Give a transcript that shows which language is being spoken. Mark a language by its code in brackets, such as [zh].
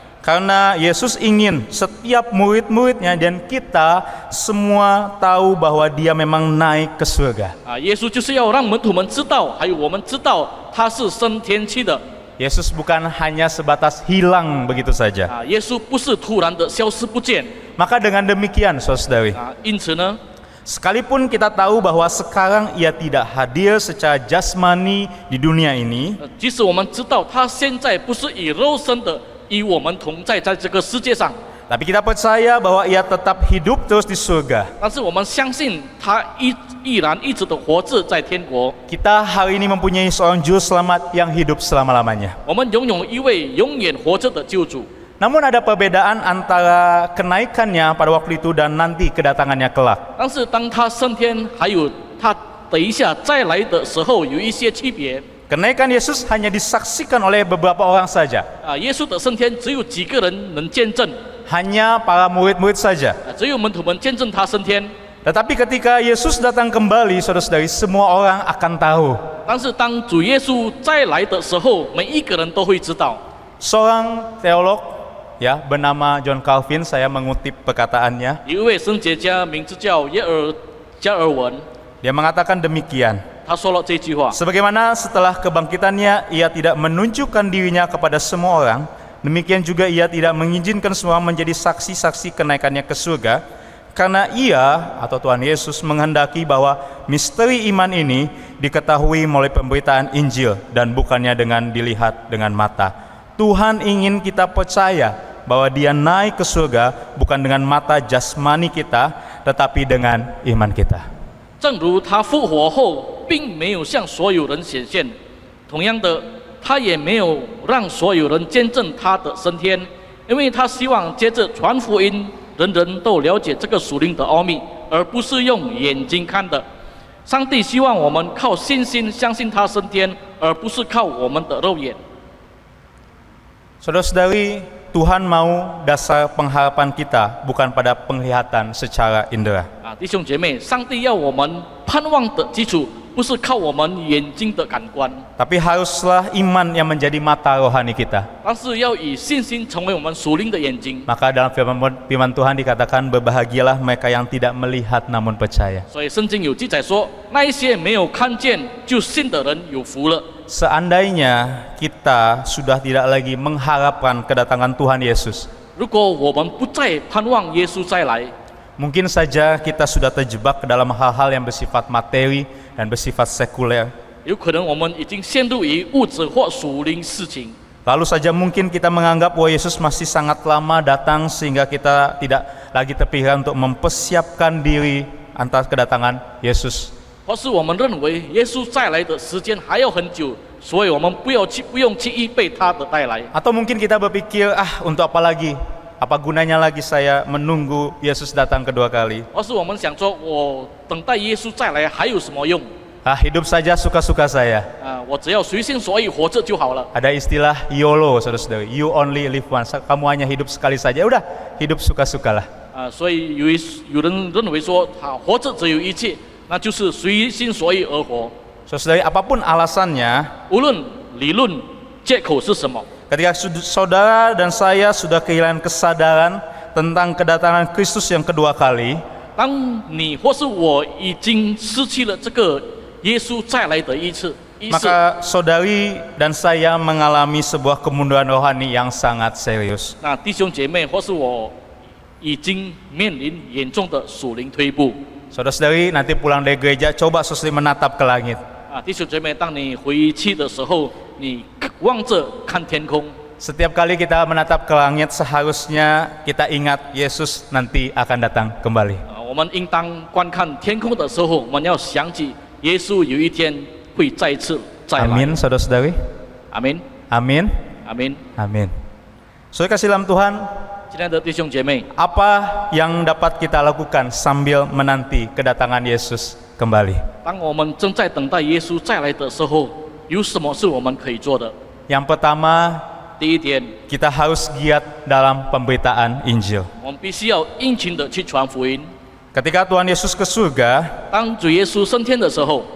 [id] Karena Yesus ingin setiap murid-muridnya dan kita semua tahu bahwa dia memang naik ke surga. [zh] 耶稣就是要让门徒们知道，还有我们知道他是升天去的。 [id] Yesus bukan hanya sebatas hilang begitu saja. [zh] 耶稣不是突然的消失不见。 [id] Maka dengan demikian, saudari, [zh] 因此呢， [id] sekalipun kita tahu bahwa sekarang ia tidak hadir secara jasmani di dunia ini, [zh] 即使我们知道他现在不是以肉身的与我们同在这个世界上， [id] tapi kita percaya bahwa ia tetap hidup terus di surga. [zh] 但是我们相信他依然一直的活着在天国。 [id] Kita hari ini mempunyai seorang juru selamat yang hidup selama-lamanya. [zh] 我们拥有一位永远活着的救主。 [id] Namun ada perbedaan antara kenaikannya pada waktu itu dan nanti kedatangannya kelak. [zh] 但是当他升天，还有他等一下再来的时候，有一些区别。 [id] Kenaikan Yesus hanya disaksikan oleh beberapa orang saja. [zh] 耶稣的升天只有几个人能见证， [id] Hanya para murid-murid saja. [zh] 只有门徒们见证他升天。 [id] Tetapi ketika Yesus datang kembali, saudara-saudari, semua orang akan tahu. [zh] 但是当主耶稣再来的时候，每一个人都会知道。 [id] Seorang teolog ya bernama John Calvin, saya mengutip perkataannya. [zh] 有一位神学家，名字叫加尔文， [id] Dia mengatakan demikian. [zh] 他说了这句话： [id] Sebagaimana setelah kebangkitannya ia tidak menunjukkan dirinya kepada semua orang, demikian juga ia tidak mengizinkan semua menjadi saksi-saksi kenaikannya ke surga, karena Ia atau Tuhan Yesus menghendaki bahwa misteri iman ini diketahui melalui pemberitaan Injil dan bukannya dengan dilihat dengan mata. Tuhan ingin kita percaya bahwa Dia naik ke surga bukan dengan mata jasmani kita, tetapi dengan iman kita. [zh] 正如他复活后并没有向所有人显现，同样的，他也没有让所有人见证他的升天，因为他希望接着传福音，人人都了解这个属灵的奥秘，而不是用眼睛看的。上帝希望我们靠信心相信他升天，而不是靠我们的肉眼。 [id] Saudara-saudari, Tuhan mau dasar pengharapan kita bukan pada penglihatan secara indera. [zh] 弟兄姐妹，上帝要我们盼望的基础，不是靠我们眼睛的感官， [id] Tapi haruslah iman yang menjadi mata rohani kita. [zh] 但是要以信心成为我们属灵的眼睛。 [id] Maka dalam firman Tuhan dikatakan berbahagialah mereka yang tidak melihat namun percaya. [zh] 所以圣经有记载说，那一些没有看见就信的人有福了。 [id] Seandainya kita sudah tidak lagi mengharapkan kedatangan Tuhan Yesus, [zh] 如果我们不再盼望耶稣再来， [id] mungkin saja kita sudah terjebak ke dalam hal-hal yang bersifat materi dan bersifat sekuler. [zh] 有可能我们已经陷入于物质或属灵事情。 [id] Lalu saja mungkin kita menganggap bahwa Yesus masih sangat lama datang sehingga kita tidak lagi terpikiran untuk mempersiapkan diri atas kedatangan Yesus. [zh] 或是我们认为耶稣再来的时间还要很久，所以我们不用去预备他的带来。 [id] Atau mungkin kita berpikir, untuk apa lagi? Apa gunanya lagi saya menunggu Yesus datang kedua kali? [zh] 或是我们想说，我等待耶稣再来还有什么用？ [id] Hidup saja suka-suka saya. [zh] 我只要随心所欲活着就好了。 [id] Ada istilah YOLO, saudara-saudari. [en] You only live once. [id] Kamu hanya hidup sekali saja. Udah, hidup suka-sukalah. [zh] 所以有人认为说，活着只有一切，那就是随心所欲而活。 [id] Saudari, apapun alasannya, [zh] 无论理论借口是什么， [id] ketika saudara dan saya sudah kehilangan kesadaran tentang kedatangan Kristus yang kedua kali, [zh] 当你或是我已经失去了这个耶稣再来的意识， [id] maka saudari dan saya mengalami sebuah kemunduran rohani yang sangat serius. [zh] 那弟兄姐妹或是我已经面临严重的属灵退步。 [id] Saudara-saudari, nanti pulang dari gereja, coba saudari menatap ke langit. [zh] 弟兄姐妹，当你回去的时候，你望着看天空。 [id] Setiap kali kita menatap ke langit, seharusnya kita ingat Yesus nanti akan datang kembali. [zh] 我们应当观看天空的时候，我们要想起耶稣有一天会再次再来。 [id] Amin, saudara-saudari. [zh] 阿门， [id] Amin. [zh] 阿门。 [id] Amin. Saudara kasih dalam Tuhan, [zh] 亲爱的弟兄姐妹， [id] apa yang dapat kita lakukan sambil menanti kedatangan Yesus kembali? [zh] 当我们正在等待耶稣再来的时候，有什么是我们可以做的？ [id] Yang pertama, [zh] 第一点， [id] kita harus giat dalam pemberitaan Injil. [zh] 我们必须要殷勤的去传福音。 [id] Ketika Tuhan Yesus ke surga, [zh] 当主耶稣升天的时候，